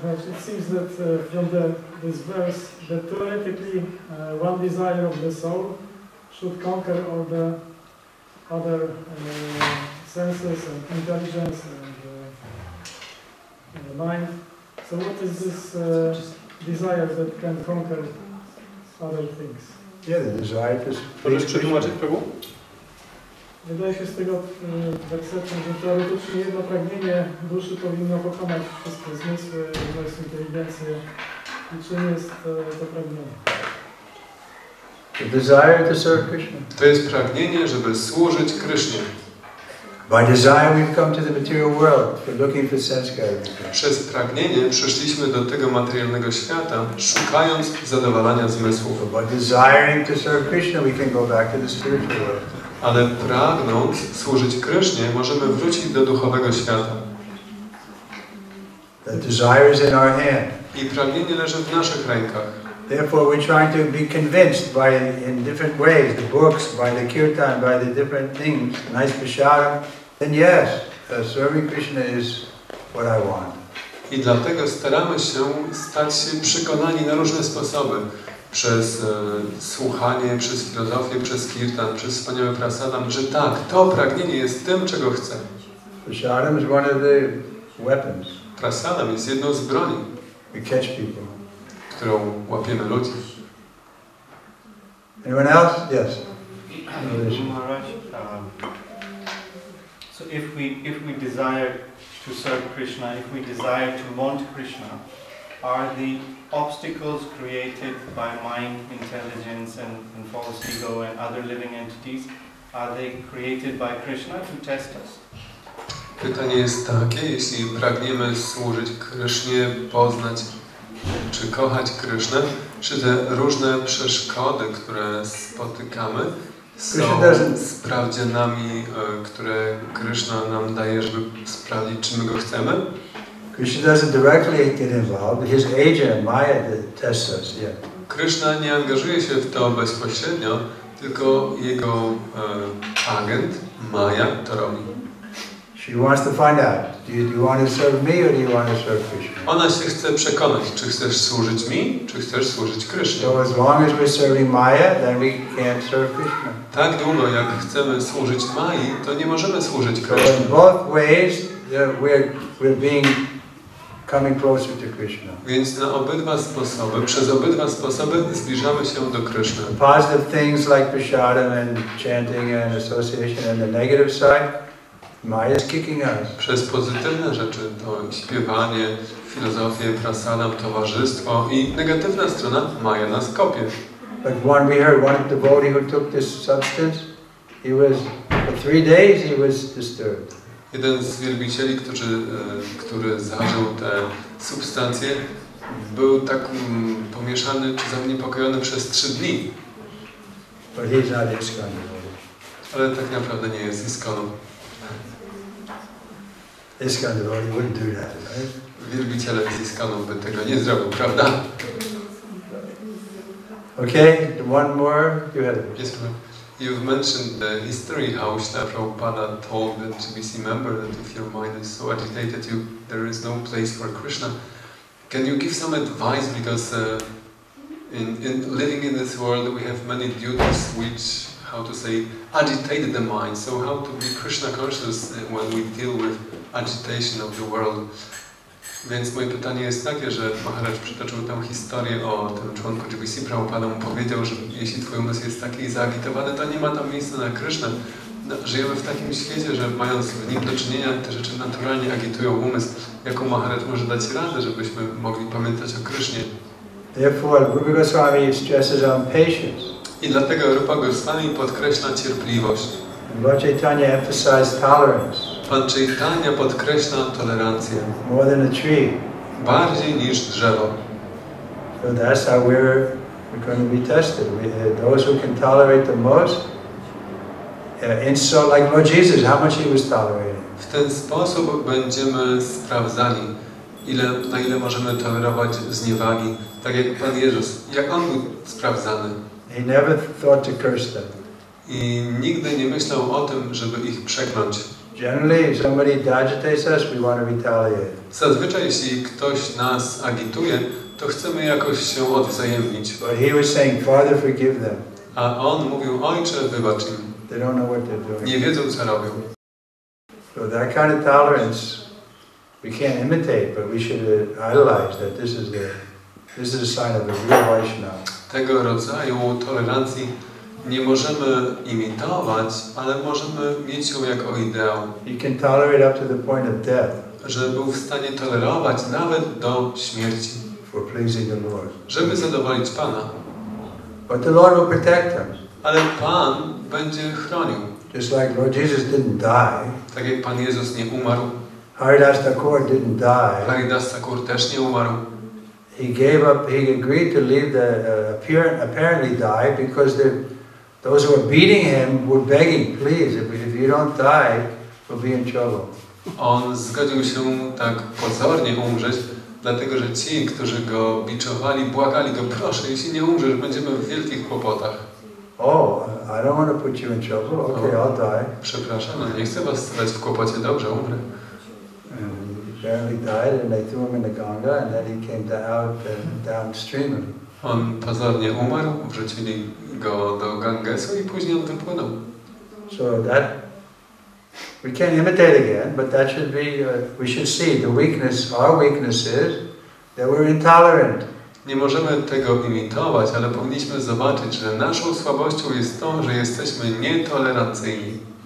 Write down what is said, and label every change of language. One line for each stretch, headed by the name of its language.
English: It seems that from this verse that theoretically one desire of the soul should conquer all the other senses and intelligence and mind. So what is this desire that can conquer other things? Yeah, the desire to...
Polish: Możesz przetłumaczyć, Prabhu? Wydaje się z tego wersetu, że teoretycznie jedno pragnienie duszy powinno pokonać wszystkie zmysły, umysł, inteligencję. I czym jest to pragnienie?
English: The desire to serve Krishna.
Polish: To jest pragnienie, żeby służyć Krysznie.
English: By desire we've come to the material world for looking for sense gratification.
Polish: Przez pragnienie przyszliśmy do tego materialnego świata, szukając zadowalania zmysłów.
English: So by desiring to serve Krishna we can go back to the spiritual world.
Polish: Ale pragnąc służyć Krysznie, możemy wrócić do duchowego świata.
English: The desire is in our hand.
Polish: I pragnienie leży w naszych rękach.
English: Therefore we're trying to be convinced in different ways, the books, by the kirtan, by the different things, nice prasadam, then yes, serving Krishna is what I want.
Polish: I dlatego staramy się stać się przekonani na różne sposoby. Przez słuchanie, przez filozofię, przez kirtan, przez wspaniały prasadam, że tak, to pragnienie jest tym, czego chcę.
English: Prasadam is one of the weapons.
Polish: Prasadam jest jedną z broni,
English: We catch people.
Polish: którą łapiemy ludzi.
English: Anyone else? Yes. Maharaj, so if we desire to serve Krishna, if we desire to want Krishna, are the obstacles created by mind, intelligence, and false ego and other living entities, are they created by Krishna to test us?
Polish: Pytanie jest takie, jeśli pragniemy służyć Krysznie, poznać czy kochać Krysznę, czy te różne przeszkody, które spotykamy, są sprawdzianami, które Kryszna nam daje, żeby sprawdzić, czy my go chcemy?
English: Krishna doesn't directly get involved. His agent, Maya, tests us. Yeah.
Polish: Kryszna nie angażuje się w to bezpośrednio, tylko jego agent, Maya, to robi.
English: She wants to find out, do you want to serve me or do you want to serve Krishna?
Polish: Ona się chce przekonać, czy chcesz służyć mi, czy chcesz służyć Krysznie.
English: So as long as we're serving Maya, then we can't serve Krishna.
Polish: Tak długo, jak chcemy służyć Mai, to nie możemy służyć
English: So
Polish: Krysznie.
English: in both ways, we're coming closer to Krishna.
Polish: Więc na obydwa sposoby, przez obydwa sposoby zbliżamy się do Kryszny.
English: Positive things like prasadam and chanting and association, and the negative side, Maya is kicking us.
Polish: Przez pozytywne rzeczy to śpiewanie, filozofię, prasadam, towarzystwo i negatywna strona Maja nas kopie.
English: Like we heard one devotee who took this substance, for 3 days he was disturbed.
Polish: Jeden z wielbicieli, który zażył te substancje, był tak pomieszany czy zaniepokojony przez 3 dni.
English: But he's not ISKCON devotee.
Polish: Ale tak naprawdę nie jest ISKCONu.
English: ISKCON devotee wouldn't do that, right?
Polish: Wielbiciele z ISKCONu by tego nie zrobił, prawda?
English: Okay, one more. You had it. Yes, you've mentioned the history how Śrīla Prabhupada told the TvS member that if your mind is so agitated, there is no place for Krishna. Can you give some advice, because in living in this world we have many duties which, how to say, agitate the mind. So how to be Krishna conscious when we deal with agitation of the world?
Polish: Więc moje pytanie jest takie, że Maharaj przytoczył tę historię o tym członku TvS. Prabhupada mu powiedział, że jeśli twój umysł jest taki zaagitowany, to nie ma tam miejsca na Krysznę. Żyjemy w takim świecie, że mając w nim do czynienia, te rzeczy naturalnie agitują umysł. Jaką Maharaj może dać radę, żebyśmy mogli pamiętać o Krysznie?
English: Therefore, Rupa Goswami stresses on patience.
Polish: I dlatego Rupa Goswami podkreśla cierpliwość.
English: Lord Chaitanya emphasized tolerance.
Polish: Pan Chaitanya podkreśla tolerancję.
English: More than a tree.
Polish: Bardziej niż drzewo.
English: So that's how we're going to be tested. Those who can tolerate the most, insult, like Lord Jesus, how much he was tolerating.
Polish: W ten sposób będziemy sprawdzani, na ile możemy tolerować zniewagi. Tak jak Pan Jezus, jak On był sprawdzany.
English: He never thought to curse them.
Polish: I nigdy nie myślał o tym, żeby ich przekląć.
English: Generally, if somebody agitates us, we want to retaliate.
Polish: Zazwyczaj, jeśli ktoś nas agituje, to chcemy jakoś się odwzajemnić.
English: But he was saying, Father, forgive them.
Polish: A on mówił, Ojcze, wybacz im.
English: They don't know what they're doing.
Polish: Nie wiedzą, co robią.
English: So that kind of tolerance we can't imitate, but we should idolize that. This is a sign of a real Vaishnava.
Polish: Tego rodzaju tolerancji nie możemy imitować, ale możemy mieć ją jako ideał.
English: He can tolerate up to the point of death.
Polish: Że był w stanie tolerować nawet do śmierci.
English: For pleasing the Lord.
Polish: Żeby zadowolić Pana.
English: But the Lord will protect him.
Polish: Ale Pan będzie chronił.
English: Just like Lord Jesus didn't die.
Polish: Tak jak Pan Jezus nie umarł.
English: Haridas Thakur didn't die.
Polish: Haridas Thakur też nie umarł.
English: He agreed to leave apparently die because those who were beating him were begging, please, if you don't die, we'll be in trouble.
Polish: On zgodził się tak pozornie umrzeć, dlatego że ci, którzy go biczowali, błagali go, proszę, jeśli nie umrzesz, będziemy w wielkich kłopotach.
English: Oh, I don't want to put you in trouble. Okay, I'll die.
Polish: Przepraszam, no nie chcę was stawiać w kłopocie, dobrze, umrę.
English: And he apparently died, and they threw him in the Ganga, and then he came out downstream.
Polish: On pozornie umarł, wrzucili go do Gangesu i później on wypłynął.
English: So that we can't imitate again, but that should be. We should see the weakness. Our weakness is that we're intolerant.
Polish: Nie możemy tego imitować, ale powinniśmy zobaczyć, że naszą słabością jest to, że jesteśmy nietolerancyjni.